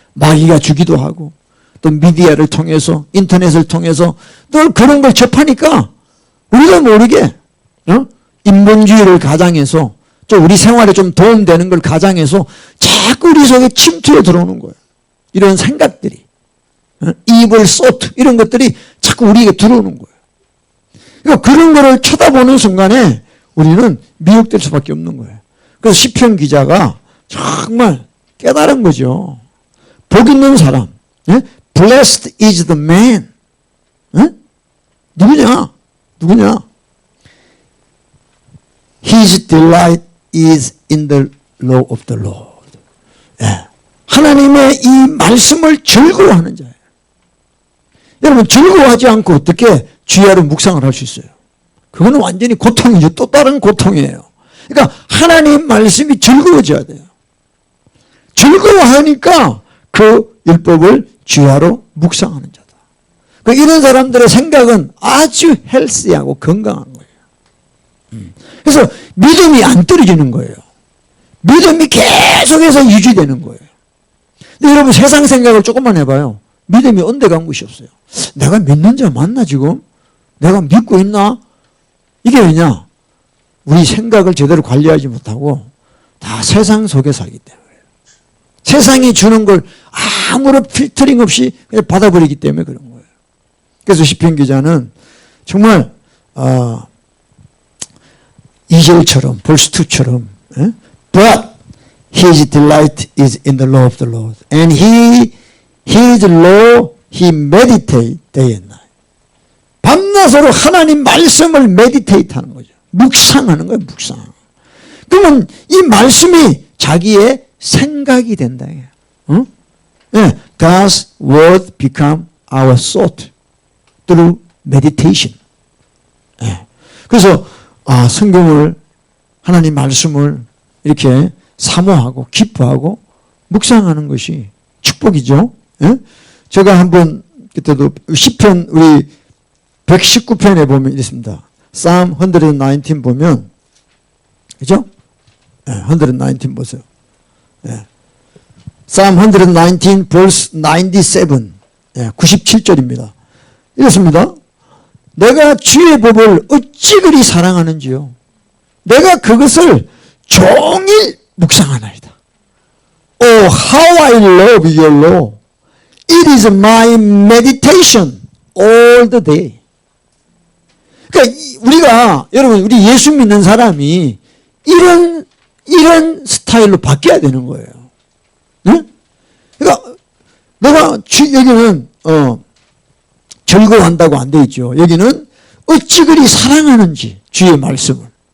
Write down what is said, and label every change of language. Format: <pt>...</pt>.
<ko>마귀가 주기도 하고 또 미디어를 통해서 인터넷을 통해서 늘 그런 걸 접하니까 우리도 모르게 인본주의를 가장해서 좀 우리 생활에 좀 도움되는 걸 가장해서 자꾸 우리 속에 침투해 들어오는 거예요. 이런 생각들이,</ko> <en>evil thought</en> <ko>이런 것들이 자꾸 우리에게 들어오는 거예요. 그러니까 그런 거를 쳐다보는 순간에 우리는 미혹될 수밖에 없는 거예요. 그래서 시편 기자가 정말 깨달은 거죠. 복 있는 사람,</ko> <en>blessed is the man.</en> <ko>누구냐?</ko> <en>His delight is in the law of the Lord.</en> <ko>하나님의 이 말씀을 즐거워하는 자예요. 여러분 즐거워하지 않고 어떻게 주야로 묵상을 할 수 있어요? 그거는 완전히 고통이죠. 또 다른 고통이에요. 그러니까 하나님 말씀이 즐거워져야 돼요. 즐거워하니까 그 율법을 주야로 묵상하는 자다. 그러니까 이런 사람들의 생각은 아주 헬스하고 건강한 거예요. 그래서 믿음이 안 떨어지는 거예요. 믿음이 계속해서 유지되는 거예요. 근데 여러분 세상 생각을 조금만 해봐요. 믿음이 언제 간 곳이 없어요. 내가 믿는 자 맞나 지금? 내가 믿고 있나? 이게 왜냐? 우리 생각을 제대로 관리하지 못하고 다 세상 속에 살기 때문에. 세상이 주는 걸 아무런 필터링 없이 그냥 받아버리기 때문에 그런 거예요. 그래서 시편 기자는 정말 2절처럼 벌스 2처럼</ko> <en>But his delight is in the law of the Lord and his law he meditate day and night.</en> <ko>밤낮으로 하나님 말씀을 메디테이트 하는 거죠. 묵상하는 거예요. 묵상. 그러면 이 말씀이 자기의 생각이 된다. 응? 네.</ko> <en>God's word become our thought through meditation.</en> <ko>네. 그래서 성경을 하나님 말씀을 이렇게 사모하고 기뻐하고 묵상하는 것이 축복이죠. 네? 제가 한번 그때도 시편 우리 119편에 보면 있습니다. Psalm 119 보면 그죠? 네, 119 보세요. 네. Psalm 119 verse 97 네, 97절입니다. 이렇습니다. 내가 주의 법을 어찌 그리 사랑하는지요. 내가 그것을 종일 묵상하나이다.</ko> <en>Oh, how I love your law. It is my meditation all the day.</en> <ko>그러니까 우리가 여러분 우리 예수 믿는 사람이 이런 스타일로 바뀌어야 되는 거예요. 응? 그러니까 내가 여기는 즐거워한다고 안 돼 있죠. 여기는 어찌 그리 사랑하는지 주의 말씀을.</ko>